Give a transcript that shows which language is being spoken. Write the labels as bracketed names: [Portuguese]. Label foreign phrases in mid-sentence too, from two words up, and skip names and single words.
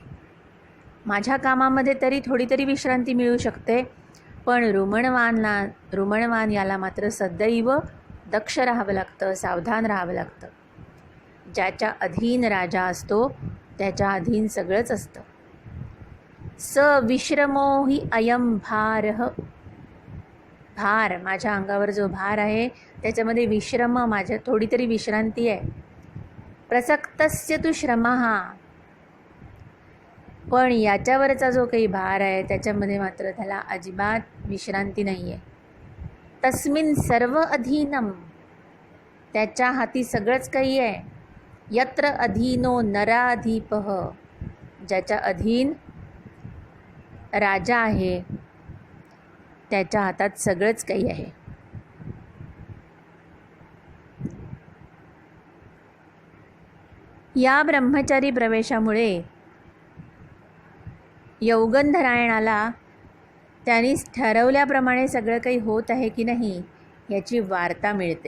[Marathi] माझ्या कामामध्ये तरी थोडी तरी विश्रांती मिळू शकते, पण रुमणवान याला मात्र सदैव दक्ष राहावं लागतं, सावधान राहावं लागतं. ज्याच्या अधीन राजा असतो त्याच्या अधीन सगळंच असतं. [Sanskrit] स विश्रमो हि अयम भारः. [Marathi] भार, माझ्या अंगावर जो भार आहे त्याच्यामध्ये विश्रम, माझ्या थोडी तरी विश्रांती आहे. [Sanskrit] प्रसक्तस्य तु श्रमः, [Marathi] पण याच्यावरचा जो काही भार आहे त्याच्यामध्ये मात्र त्याला अजिबात विश्रांती नाही आहे. [Sanskrit] तस्मिन् सर्व अधीनम, [Marathi] त्याच्या हाती सगळंच काही आहे. [Sanskrit] यत्र अधीनो नराधीपः, [Marathi] ज्याच्या अधीन राजा आहे त्याच्या हातात सगळंच काही आहे. या ब्रह्मचारी प्रवेशामुळे यौगंधरायणाला त्यांनी ठरवल्याप्रमाणे सगळं काही होत आहे की नाही याची वार्ता मिळते.